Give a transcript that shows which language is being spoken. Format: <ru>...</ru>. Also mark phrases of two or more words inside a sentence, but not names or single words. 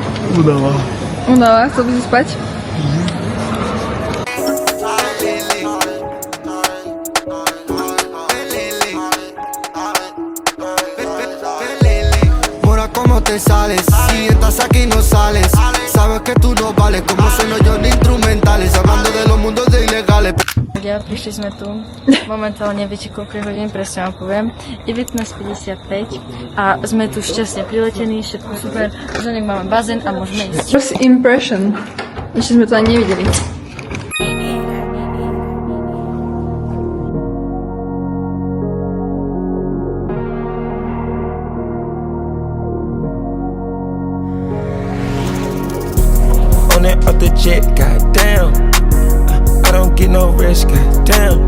<sk>Udawa. Unawa, chcel by si spať?</sk> <es>Mora, ¿cómo te sales? Si estás aquí no sales. Sabes que tú no vales como sueno yo en instrumentales. Hablando de los mundos de ilegales.</es> <sk>Prišli sme tu, momentálne viete koľko je hodín, presne vám poviem, 19:55 a sme tu šťastne priletení, všetko super, za nek máme bazén a môžeme ísť.</sk> <en>First impression.</en> <sk>Ešte sme to ani nevideli.</sk> <en>On that other jet, goddamn. I don't get no rest, goddamn.</en>